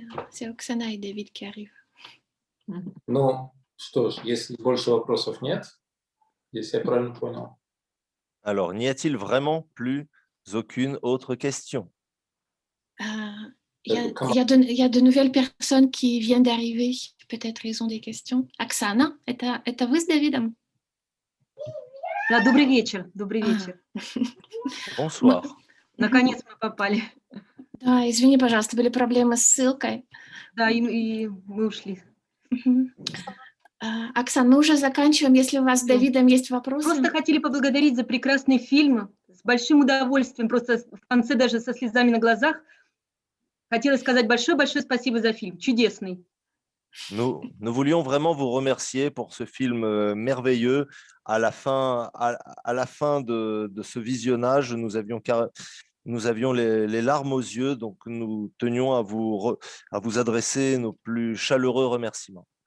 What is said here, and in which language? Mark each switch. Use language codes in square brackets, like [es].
[fr] C'est Оксана и David qui arrivent. [ru] Ну, что ж, если больше вопросов нет, если я правильно понял. [fr] Alors, n'y a-t-il vraiment plus aucune autre question? Il y a de nouvelles personnes qui viennent d'arriver. Peut-être ils ont des questions. [ru] Оксана, это вы с Давидом? Да, добрый вечер, добрый А. вечер. [fr] Bonsoir. [ru] Наконец мы попали. Да, извини, пожалуйста, были проблемы с ссылкой. Да, и мы ушли. Мгм. Оксана, мы уже заканчиваем. Если у вас с Давидом есть вопросы. Просто хотели поблагодарить за прекрасный фильм. С большим удовольствием, просто в конце даже со слезами на глазах. Хотела сказать большое-большое спасибо за фильм. Чудесный. [fr] Nous voulions vraiment vous remercier pour ce film merveilleux. À la fin de ce visionnage, nous avions les larmes aux yeux, donc nous tenions à vous adresser nos plus chaleureux remerciements.